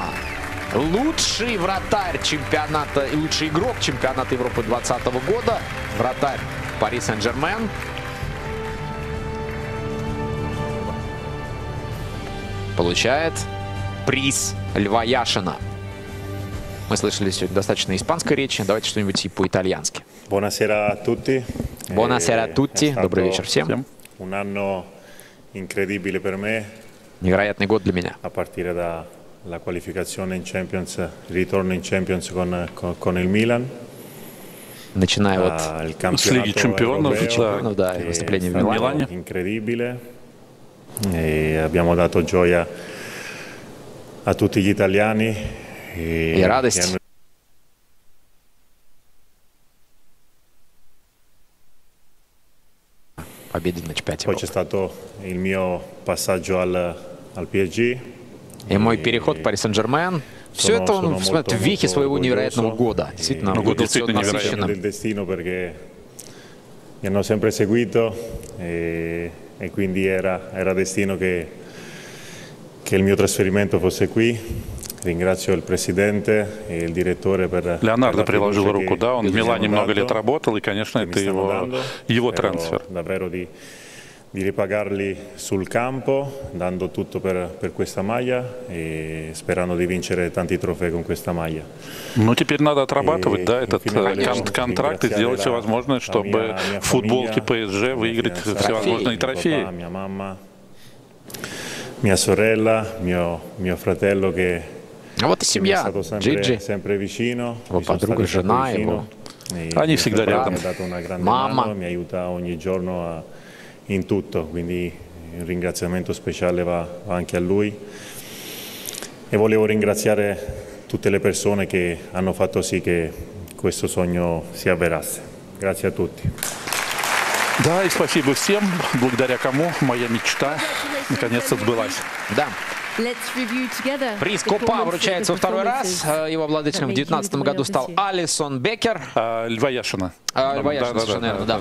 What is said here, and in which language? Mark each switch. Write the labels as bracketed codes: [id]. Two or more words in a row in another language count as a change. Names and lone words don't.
[ru] Лучший вратарь чемпионата и лучший игрок чемпионата Европы 2020 года. Вратарь Пари Сен-Жермен. Получает приз Льва Яшина. Мы слышали сегодня достаточно испанской речи. Давайте что-нибудь и по-итальянски. [it] Buonasera a tutti. Buonasera a tutti. [ru] Добрый вечер всем. [it] incredibile per me. [ru] Невероятный год для меня. [it] A partire dalla qualificazione in Champions, il ritorno in Champions con il Milan. [ru] Начиная вот с Лиги Чемпионов, да, и выступление в Милане. [it] Incredibile. E abbiamo dato gioia a tutti gli italiani. [ru] И радость. Победы на чемпионате [it] Poi c'è stato il mio passaggio al PSG. [ru] И мой переход в Пари Сен-Жермен. Все это он в вехе своего невероятного года. Действительно, год был насыщенным. [it] Del destino perché mi hanno sempre seguito e quindi era destino che il mio trasferimento fosse qui. Ringrazio il presidente e il direttore per [ru] Леонардо приложил руку, да, он в Милане много лет работал, и, конечно, это его трансфер. [it] Davvero di ripagarli sul campo, dando tutto per questa maglia e sperando di vincere tanti trofei con questa maglia. [ru] Ну, теперь надо отрабатывать, да, этот контракт и сделать все возможное, чтобы в футболке ПСЖ выиграть всевозможные трофеи. [it] Mia mamma, mia sorella, mio fratello che [ru] А вот и семья, Джиджи, его подруга, жена его. Они всегда рядом. Мама. [it] Mi aiuta ogni giorno in tutto, quindi un ringraziamento speciale va anche a lui. E volevo ringraziare tutte le persone che hanno fatto sì che questo sogno si avverasse. Grazie a tutti. [ru] Да, и спасибо всем, благодаря кому моя мечта наконец-то сбылась. Да. Приз Копа вручается во второй раз. Его обладателем в 2019 году стал Алисон Бекер. Льва Яшина. Льва Яшина, совершенно верно, да.